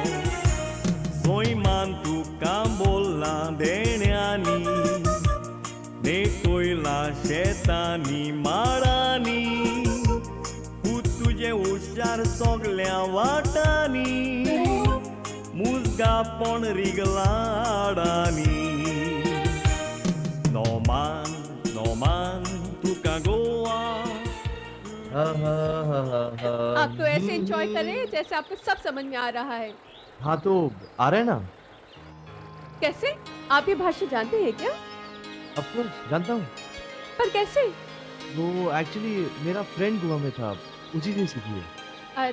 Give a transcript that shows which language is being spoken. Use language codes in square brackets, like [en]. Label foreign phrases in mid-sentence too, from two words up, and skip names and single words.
[kok] सोयमान तुका बोलला देण्यांनी, देतोयला शेतांनी माडांनी, तुझे हुशार सोगल्या वाटांनी, मुजगा पण रिगला आडांनी. [en] No man, [kok] तुका गोवा. [hi] आप तो ऐसे एंजॉय कर रहे हैं जैसे आपको सब समझ में आ रहा है। हाँ तो आ रहा है ना? कैसे? आप ये भाषा जानते हैं क्या? [en] of course [hi] जानता हूँ। पर कैसे? वो एक्चुअली मेरा फ्रेंड गोवा में था, उसी ने सीखी है।